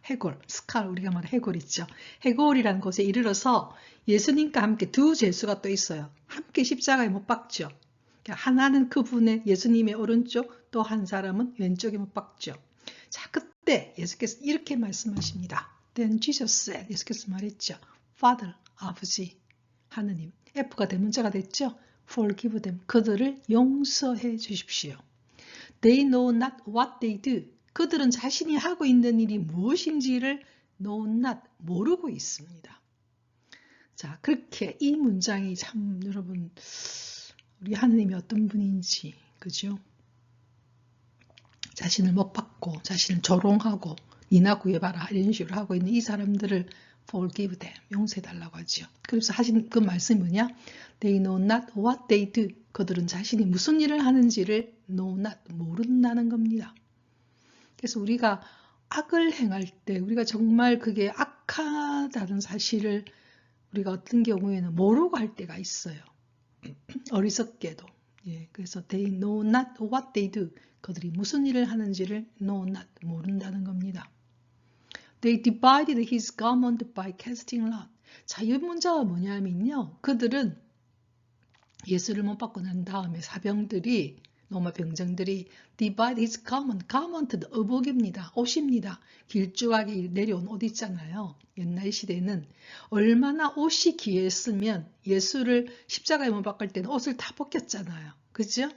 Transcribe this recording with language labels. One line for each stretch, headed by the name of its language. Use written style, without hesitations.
Korean: 해골, 스칼, 우리가 말하는 해골 있죠. 해골이라는 곳에 이르러서 예수님과 함께 두 제수가 또 있어요. 함께 십자가에 못 박죠. 하나는 그분의 예수님의 오른쪽, 또 한 사람은 왼쪽에 못 박죠. 자, 그때 예수께서 이렇게 말씀하십니다.
English: Then Jesus said,
Korean: 예수께서 말했죠. Father, 아버지, 하느님. F가 대문자가 됐죠.
English: Forgive them.
Korean: 그들을 용서해 주십시오.
English: They know not what they do.
Korean: 그들은 자신이 하고 있는 일이 무엇인지를 know not, 모르고 있습니다. 자, 그렇게 이 문장이 참 여러분 우리 하느님이 어떤 분인지, 그죠? 자신을 못 받고 자신을 조롱하고 니나 구해봐라 이런 식으로 하고 있는 이 사람들을 forgive them, 용서해달라고 하죠. 그래서 하신 그 말씀이 뭐냐?
English: They know not what they do.
Korean: 그들은 자신이 무슨 일을 하는지를 know not, 모른다는 겁니다. 그래서 우리가 악을 행할 때 우리가 정말 그게 악하다는 사실을 우리가 어떤 경우에는 모르고 할 때가 있어요. 어리석게도. 그래서
English: they know not what they do.
Korean: 그들이 무슨 일을 하는지를 know not, 모른다는 겁니다.
English: They divided his garment by casting lot.
Korean: 자, 이 문자가 뭐냐면요. 그들은 예수를 못 받고 난 다음에 사병들이, 로마 병정들이 divide his garment, garment도 의복입니다. 옷입니다. 길쭉하게 내려온 옷 있잖아요. 옛날 시대는 얼마나 옷이 귀했으면 예수를 십자가에 못 박을 때는 옷을 다 벗겼잖아요. 그죠?